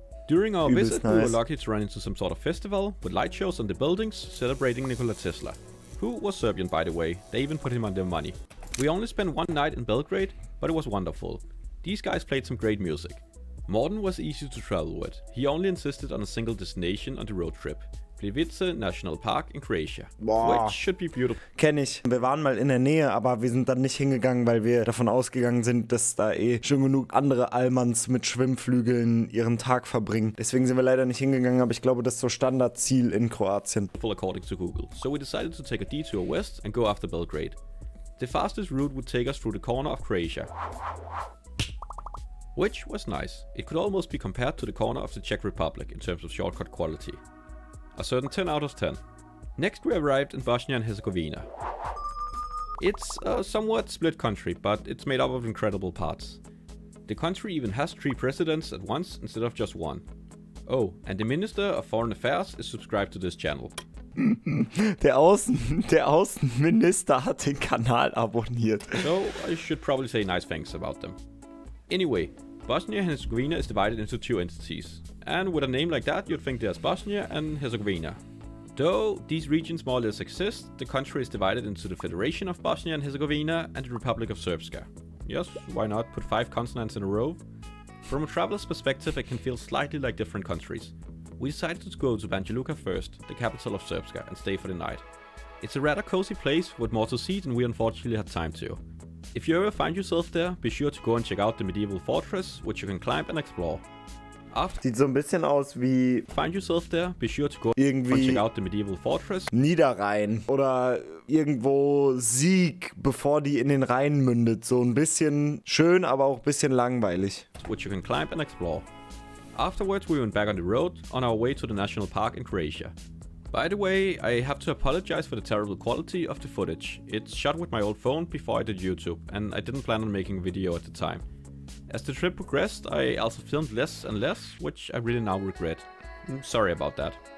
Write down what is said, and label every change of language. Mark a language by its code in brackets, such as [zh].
[en] During our visit, we were lucky to run into some sort of festival with light shows on the buildings celebrating Nikola Tesla, who was Serbian by the way. They even put him on their money. We only spent one night in Belgrade, but it was wonderful. These guys played some great music. Morten was easy to travel with. He only insisted on a single destination on the road trip. Plivice National Park in Croatia, which should be beautiful. [de] Kenn ich. Wir waren mal in der Nähe, aber wir sind dann nicht hingegangen, weil wir davon ausgegangen sind, dass da schon genug andere Allmanns mit Schwimmflügeln ihren Tag verbringen. Deswegen sind wir leider nicht hingegangen, aber ich glaube, das ist so Standardziel in Kroatien. [en] According to Google. So we decided to take a detour west and go after Belgrade. The fastest route would take us through the corner of Croatia, which was nice. It could almost be compared to the corner of the Czech Republic in terms of shortcut quality. A certain 10 out of 10. Next we arrived in Bosnia and Herzegovina. It's a somewhat split country, but it's made up of incredible parts. The country even has 3 presidents at once instead of just one. Oh, and the Minister of Foreign Affairs is subscribed to this channel. [de] Der Außenminister hat den Kanal abonniert. [en] So I should probably say nice things about them. Anyway, Bosnia and Herzegovina is divided into 2 entities, and with a name like that you'd think there's Bosnia and Herzegovina. Though these regions more or less exist, the country is divided into the Federation of Bosnia and Herzegovina and the Republic of Srpska. Yes, why not put 5 consonants in a row? From a traveler's perspective it can feel slightly like different countries. We decided to go to Banja Luka first, the capital of Srpska, and stay for the night. It's a rather cozy place with more to see than we unfortunately had time to. If you ever find yourself there, be sure to go and check out the medieval fortress, which you can climb and explore. [de] Sieht so ein bisschen aus wie... [en] Find yourself there, be sure to go [de] irgendwie [en] check out the medieval fortress. [de] Niederrhein oder irgendwo Sieg, bevor die in den Rhein mündet. So ein bisschen schön, aber auch ein bisschen langweilig. [en] Which you can climb and explore. Afterwards we went back on the road on our way to the national park in Croatia. By the way, I have to apologize for the terrible quality of the footage. It's shot with my old phone before I did YouTube, and I didn't plan on making a video at the time. As the trip progressed, I also filmed less and less, which I really now regret. Sorry about that.